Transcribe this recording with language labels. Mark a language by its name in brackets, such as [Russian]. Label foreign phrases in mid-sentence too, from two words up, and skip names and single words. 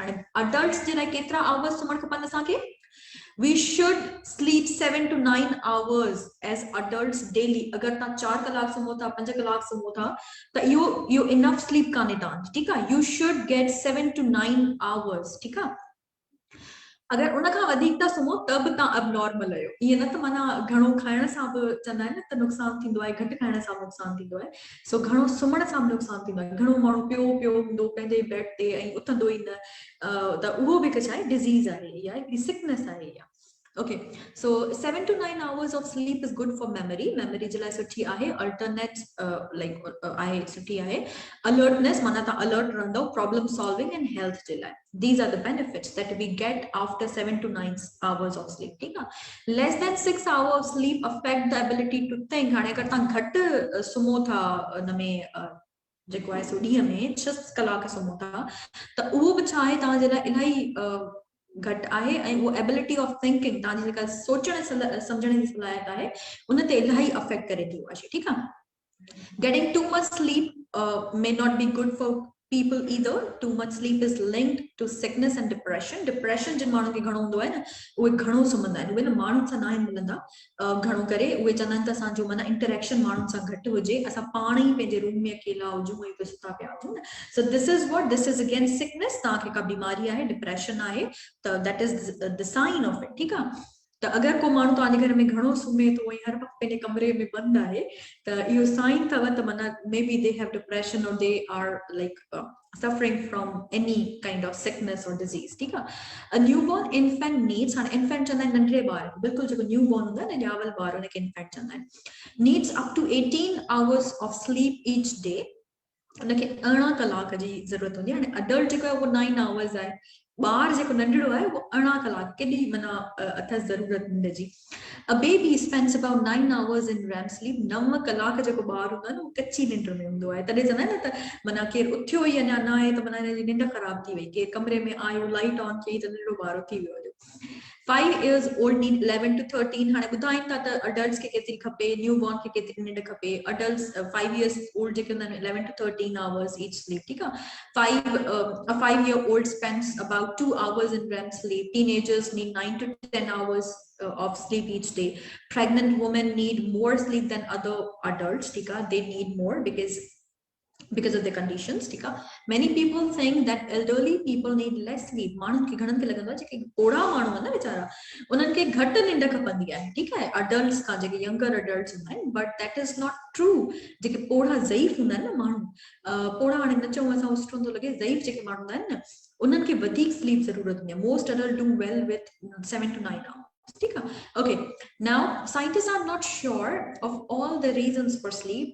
[English] Adults [Sindhi] जे लाइ केतिरा hours सुम्हण खपनि असांखे [English] We should sleep 7 to 9 hours as adults daily. [Sindhi] अगर तव्हां 4 कलाक सुम्हो था 5 कलाक सुम्हो था त इहो [English] enough sleep [Sindhi] कान्हे तव्हांजी ठीकु आहे [English] You should get 7 to 9 hours [Sindhi] ठीकु आहे अगर उन खां वधीक था सुम्हो त बि तव्हां abnormal आहियो ईअं न त माना घणो खाइण सां बि चवंदा आहिनि न त नुक़सान थींदो आहे घटि खाइण सां नुक़सान थींदो आहे सो घणो सुम्हण सां बि नुक़सान थींदो आहे घणो माण्हू पियो हूंदो पंहिंजे बेड ते ऐं उथंदो ई न त उहो बि हिकु छा आहे डिज़ीज़ आहे इहा हिकिड़ी सिकनेस आहे इहा [English] Okay, so 7 to 9 hours of sleep is good for memory. Memory [Sindhi] जे लाइ सुठी आहे alternate आहे सुठी आहे [English] alertness [Sindhi] माना तव्हां alert रहंदो [English] problem solving and health [Sindhi] जे लाइ [English] These are the benefits that we get after 7 to 9 hours of sleep. [Sindhi] ठीक आहे [English] Less than 6 hours of sleep affect the ability to think. [Sindhi] हाणे अगर तव्हां घटि सुम्हो था उन में जेको आहे सो ॾींहं में 6 कलाक सुम्हो था त उहो बि छा आहे तव्हांजे लाइ इलाही घट आहे ऐं उहो [English] ability of thinking [Sindhi] तव्हांजी जेका सोचण सम्झण जी सलाहियत आहे उन ते इलाही अफेक्ट करे थी उहा शइ ठीकु आहे [English] Getting too much sleep may not be good for people either too much sleep is linked to sickness and depression [Sindhi] जिन माण्हुनि खे घणो हूंदो आहे न उहे घणो सुम्हंदा आहिनि उहे न माण्हुनि सां न आहिनि मिलंदा घणो करे उहे चवंदा आहिनि त असांजो माना इंटरेक्शन माण्हुनि सां घटि हुजे असां पाण ई पंहिंजे रूम में अकेला हुजूं ऐं पिया सुता पिया हुजूं न [English] so this is again sickness [Sindhi] तव्हांखे का बीमारी आहे डिप्रेशन आहे त [English] that is the sign of it [Sindhi] ठीकु आहे त अगर को माण्हू तव्हांजे घर में घणो सुम्हे थो ऐं हर वक़्तु पंहिंजे कमरे में बंदि आहे त इहो साइन अथव त माना [English] may be they have depression and they are like suffering from any kind of sickness or disease [Sindhi] ठीक आहे [English] A newborn infant needs [Sindhi] हाणे infant चवंदा आहिनि नंढड़े ॿार बिल्कुलु जेको newborn हूंदो आहे न ॼावल ॿार उनखे infant चवंदा आहिनि [English] needs up to 18 hours of sleep each day [Sindhi] उनखे 18 कलाक जी ज़रूरत हूंदी आहे हाणे adult जेको आहे उहो 9 hours आहे ॿार जेको नंढड़ो आहे उहो 18 कलाक केॾी माना अथसि ज़रूरत निंड जी [English] A baby spends about 9 hours in REM sleep [Sindhi] 9 कलाक जेको ॿार हूंदो आहे न उहो कच्ची निंड में हूंदो आहे तॾहिं चवंदा आहिनि न त माना केरु उथियो ई अञा न आहे त माना हिनजी निंड ख़राब थी वई केरु कमरे में आयो [English] light on [Sindhi] कई त नंढड़ो ॿार उथी वियो [English] 5 years old need 11 to 13 [Sindhi] हाणे ॿुधाइनि था त adults खे केतिरी खपे न्यूबॉर्न खे केतिरी निंड खपे [English] adults 5 years old [Sindhi] जेके हूंदा आहिनि [English] 11 to 13 hours each sleep [Sindhi] ठीकु आहे [English] a 5-year-old spends about 2 hours in REM sleep teenagers need 9 to 10 hours of sleep each day pregnant women need more sleep than other adults [Sindhi] ठीकु आहे [English] they need more because of their conditions [Sindhi] ठीक आहे [English] many people think that elderly people need less sleep [Sindhi] माण्हुनि खे घणनि खे लॻंदो आहे जेके ओड़ा माण्हू आहिनि न वीचारा उन्हनि खे घटि निंड खपंदी आहे ठीकु आहे adults खां जेके [English] younger adults [Sindhi] हूंदा आहिनि [English] but that is not true [Sindhi] जेके ओड़ा ज़ईफ़ हूंदा आहिनि न माण्हू ओड़ा हाणे न चऊं असां सुठो थो लॻे ज़ईफ़ जेके माण्हू हूंदा आहिनि न उन्हनि खे वधीक स्लीप ज़रूरत हूंदी आहे [English] most adults do well with 7 to 9 hours Okay, now scientists are not sure of all the reasons for sleep.